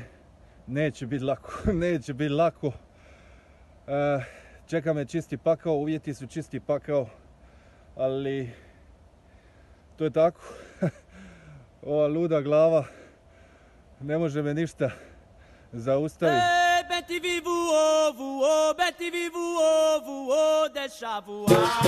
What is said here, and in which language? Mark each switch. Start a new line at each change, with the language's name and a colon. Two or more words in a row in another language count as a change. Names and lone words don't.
Croatian: Neće biti lako, neće biti lako. Čeka me čisti pakao, uvjeti su čisti pakao, ali to je tako. Ova luda glava ne može me ništa zaustaviti.
Portuguese: Beti vi voou, voou, beti vi voou, voou, deixa voar.